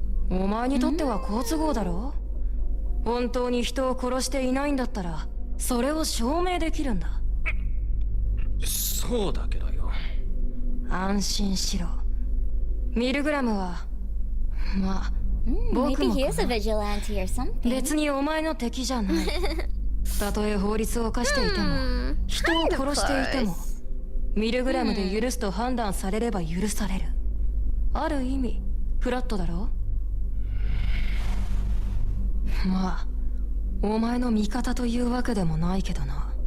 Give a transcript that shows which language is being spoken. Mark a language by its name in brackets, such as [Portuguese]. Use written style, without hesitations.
[Japanese] お前にとっては好都合だろ。本当に人を殺していないんだったらそれを証明できるんだ。そうだけどよ。安心しろ。ミルグラムはまあ [English] Maybe he is a vigilante or something. [Japanese] 別にお前の敵じゃない。たとえ法律を犯していても、人を殺していても、ミルグラムで許すと判断されれば許される。ある意味フラットだろ。まあお前の味方というわけでもないけどな。